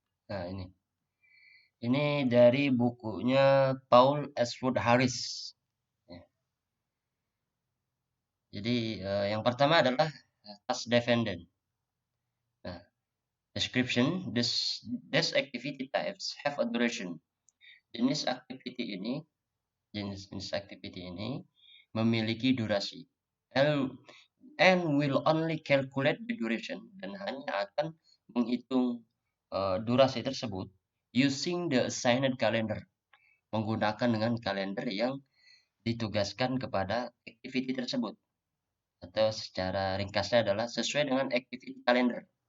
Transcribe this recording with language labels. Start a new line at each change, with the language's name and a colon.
Indonesian: Nah, ini. Ini dari bukunya Paul S. Wood Harris. Ya. Jadi, yang pertama adalah task dependent.
English: Nah, description, this activity types have a duration.
Indonesian: Jenis activity ini memiliki durasi.
English: And will only calculate the duration,
Indonesian: dan hanya akan menghitung durasi tersebut
English: using the assigned calendar,
Indonesian: menggunakan dengan kalender yang ditugaskan kepada activity tersebut, atau secara ringkasnya adalah sesuai dengan activity calendar.